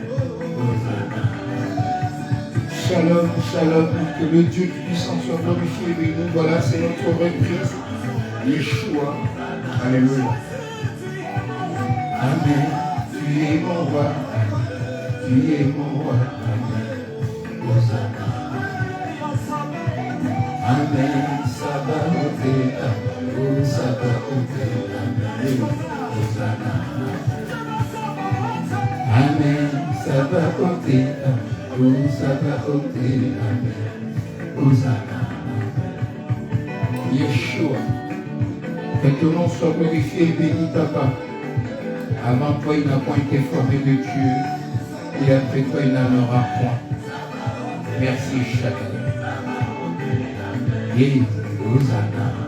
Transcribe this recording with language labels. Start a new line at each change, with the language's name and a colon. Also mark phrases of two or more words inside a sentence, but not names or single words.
French: Hosanna.
Hebrew: Shalom, shalom,
French: que le Dieu puissant soit glorifié de nous. Voilà, c'est notre reprise. Yeshua. Alléluia. Amen. Tu es mon roi. Tu es mon roi. Amen. Hosanna. Amen. Sabaoth. Oh, Sabaoth. Amen. Hosanna. Amen. Sabaoth. Oh, Sabaoth. Amen. Hosanna. Yeshua. Que ton nom soit glorifié et béni, Papa. Avant toi, il n'a point été formé de Dieu. Et après toi, il n'en aura point. Merci, chacun. Et Hosanna.